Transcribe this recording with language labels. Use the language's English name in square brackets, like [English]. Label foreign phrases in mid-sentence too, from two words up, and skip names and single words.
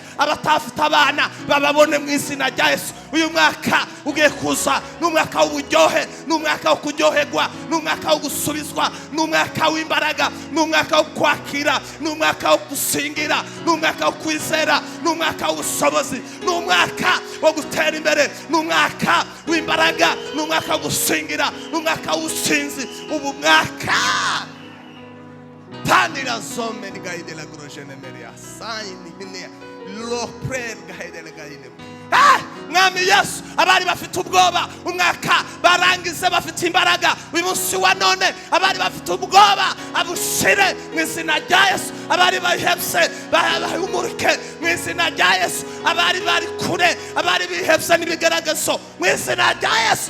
[Kinyarwanda] Abatafite abana bababone mu izina rya Yesu. Uyu mwaka ugiye kuza n'umwaka w'uburyohe, n'umwaka wo kuryoherwa, n'umwaka wo gusubizwa, n'umwaka w'imbaraga, n'umwaka wo kwakira, n'umwaka wo gusingira, n'umwaka wo kwizera, n'umwaka w'ubushobozi, n'umwaka wo gutera imbere, n'umwaka w'imbaraga, n'umwaka wo gusingira, n'umwaka w'ubusinzi. Ubu mwaka Tandira zome ni gaide la grojene meria saini hine lo prayer gaide la gaide. Mwami Yesu, abari bafite ubwoba umwaka barangize bafite imbaraga. Uyu munsi wa none abari bafite ubwoba abushire mu izina rya Yesu. Abari bahebse bahumurike mu izina rya Yesu. Abari bari kure, abari bihebse n'ibigaragazo mu izina rya Yesu.